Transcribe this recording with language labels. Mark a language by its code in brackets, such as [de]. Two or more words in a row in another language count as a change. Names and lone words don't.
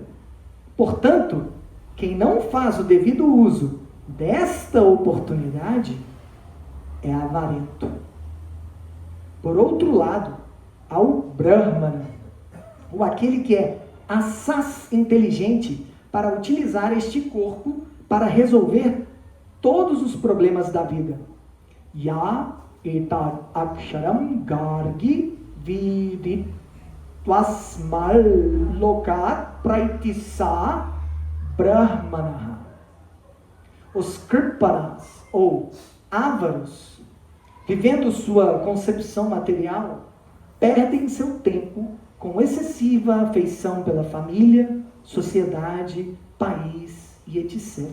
[pt] Portanto, quem não faz o devido uso desta oportunidade é avarento. Por outro lado, há o Brahmana, ou aquele que é assaz inteligente para utilizar este corpo para resolver todos os problemas da vida. [sa] य एतद् अक्षरं गार्गि विदित् त्वास्माल् लोकात् प्रैति स ब्राह्मणः. [pt] Os kripanas, ou ávaros, vivendo sua concepção material, perdem seu tempo com excessiva afeição pela família, sociedade, país e etc.